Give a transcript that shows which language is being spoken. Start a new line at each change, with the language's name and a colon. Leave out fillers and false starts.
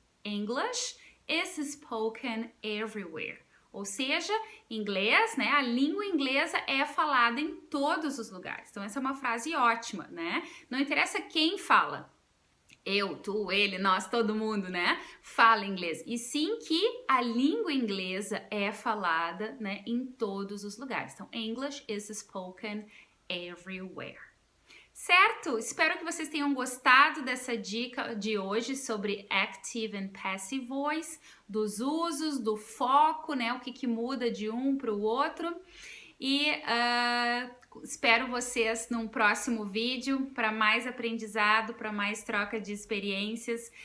English: English is spoken everywhere.
Portuguese: Ou seja, inglês, né? A língua inglesa é falada em todos os lugares. Então essa é uma frase ótima, né? Não interessa quem fala. Eu, tu, ele, nós, todo mundo, né? Fala inglês. E sim que a língua inglesa é falada, né, em todos os lugares. Então,
English: English is spoken everywhere.
Portuguese: Certo? Espero que vocês tenham gostado dessa dica de hoje sobre Active and Passive Voice, dos usos, do foco, né? O que muda de um para o outro. E espero vocês num próximo vídeo para mais aprendizado, para mais troca de experiências.